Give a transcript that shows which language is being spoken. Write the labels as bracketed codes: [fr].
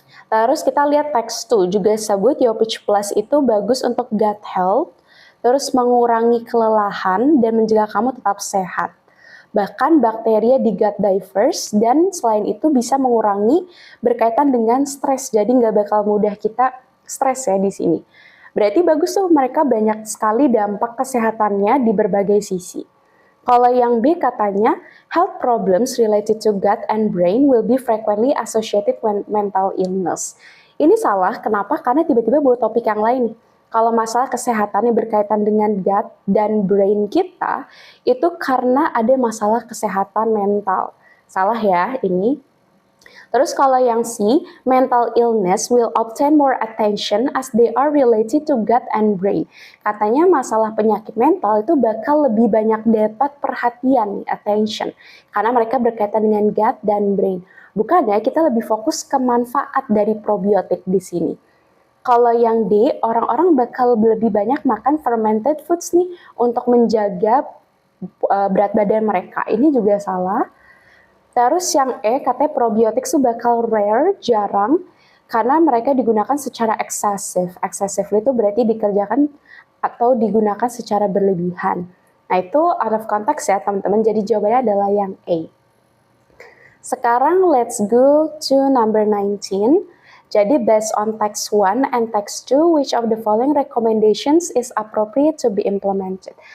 [id] Terus kita lihat teks 2 juga sebut YoPitch Plus itu bagus untuk gut health, terus mengurangi kelelahan dan menjaga kamu tetap sehat. Bahkan bakteria di gut diverse, dan selain itu bisa mengurangi berkaitan dengan stres, jadi nggak bakal mudah kita stres ya di sini. Berarti bagus tuh, mereka banyak sekali dampak kesehatannya di berbagai sisi. Kalau yang B katanya, [en] health problems related to gut and brain will be frequently associated with mental illness. [id] Ini salah, kenapa? Karena tiba-tiba bawa topik yang lain. Kalau masalah kesehatannya berkaitan dengan gut dan brain kita, itu karena ada masalah kesehatan mental. Salah ya ini. Terus kalau yang C, [en] mental illness will obtain more attention as they are related to gut and brain. [id] Katanya masalah penyakit mental itu bakal lebih banyak dapat perhatian, attention. Karena mereka berkaitan dengan gut dan brain. Bukannya kita lebih fokus ke manfaat dari probiotik di sini. Kalau yang D, orang-orang bakal lebih banyak makan fermented foods nih untuk menjaga berat badan mereka. Ini juga salah. Terus yang E, katanya probiotik itu bakal rare, jarang, karena mereka digunakan secara eksesif. Eksesif itu berarti dikerjakan atau digunakan secara berlebihan. Nah itu [en] out of context [id] ya teman-teman, jadi jawabannya adalah yang A. [en] Sekarang let's go to number 19. Jadi based on text 1 and text 2, which of the following recommendations is appropriate to be implemented?